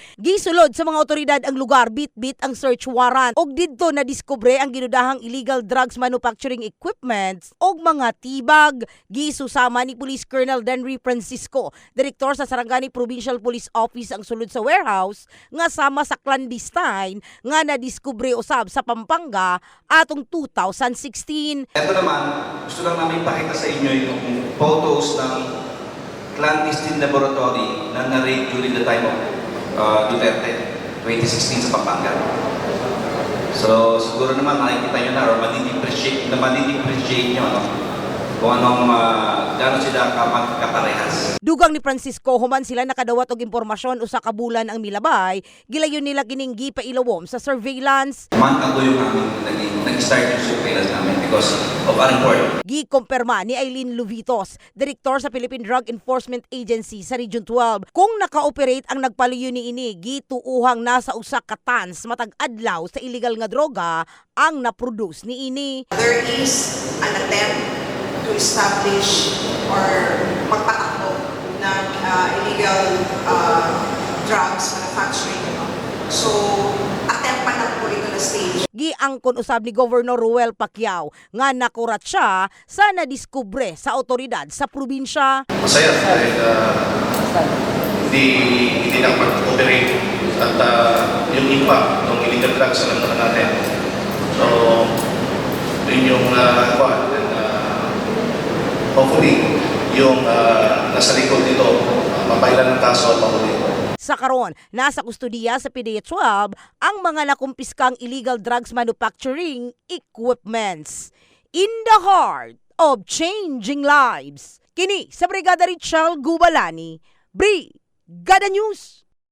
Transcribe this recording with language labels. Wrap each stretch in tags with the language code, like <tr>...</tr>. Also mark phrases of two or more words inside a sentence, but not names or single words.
<ceb>Gisulod sa mga otoridad ang lugar bit-bit ang search warrant og didto nadiskubre ang ginudahang</ceb> <en>illegal drugs manufacturing equipments</en> <ceb>og mga tibag. Gisusama ni Police Colonel Denry Francisco, direktor sa Sarangani Provincial Police Office ang sulod sa warehouse nga sama sa clandestine nga nadiskubre usab sa Pampanga atong 2016.</ceb> <tl>Ito naman, gusto lang namin ipakita sa inyo yung photos ng</tl> <en>clandestine laboratory</en> <tl>na na-raid</tl> <en>during the time of Duterte,</en> <tl>2016 sa Pampanga. So siguro naman makikita nyo na or madi-depreciate nyo kung anong gano'n sila kaparehas.</tl> <ceb>Dugang ni Francisco, human sila nakadawat og impormasyon usa ka bulan ang milabay, gilayon nila kining gipailawom sa surveillance.</ceb> <en>Month ago</en> <tl>yung nag-start yung surveillance namin</tl> <en>because of our report.</en> <ceb>Gikumpirma ni Eileen Luvitos, direktor sa Philippine Drug Enforcement Agency sa Region 12, kung naka-operate ang nagpaluyo ni ini, gituuhang nasa usa ka tons matag adlaw sa illegal nga droga ang na-produce ni ini.</ceb> <en>There is an attempt to establish or</en> <tl>magpatakbo ng</tl> <en>illegal drugs manufacturing.</en> <tl>So, attempt pa lang po ito na stage.</tl> <ceb>Giangkon usab ni Governor Ruel Pacquiao nga nakurat siya sa nadiskubre sa otoridad sa probinsya.</ceb> <tl>Masaya dahil hindi na mag-operate at yung impact ng</tl> <en>illegal drugs</en> <tl>alam naman natin. So, yun yung hopefully, yung nasa likod nito, mapailan ng kaso at mahuli.</tl> <ceb>Sa karon, nasa kustudiya sa PDEA-12 ang mga nakumpiskang</ceb> <en>illegal drugs manufacturing equipments. In the heart of changing lives.</en> <ceb>Kini sa Brigada Richelle Gubalani, Brigada News.</ceb>